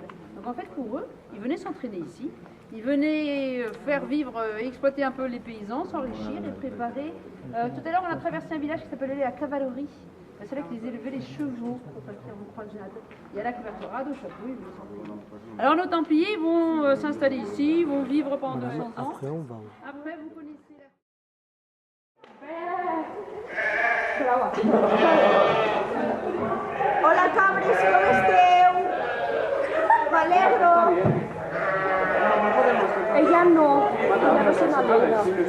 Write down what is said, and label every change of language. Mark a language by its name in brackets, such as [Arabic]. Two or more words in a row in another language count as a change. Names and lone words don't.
[French] Donc en fait, pour eux, ils venaient s'entraîner ici, ils venaient faire vivre, exploiter un peu les paysans, s'enrichir et préparer. Tout à l'heure, on a traversé un village qui s'appelait la cavalerie. C'est là qu'ils élevaient les chevaux pour partir en croisade. Il y a la couverturade au chapeau, ils vont s'entraîner. Alors nos Templiers vont s'installer ici, ils vont vivre pendant 200 ans. Après, vous connaissez [Catalan] Hola cabres, com esteu? M'alegro. Ella no se m'alegra.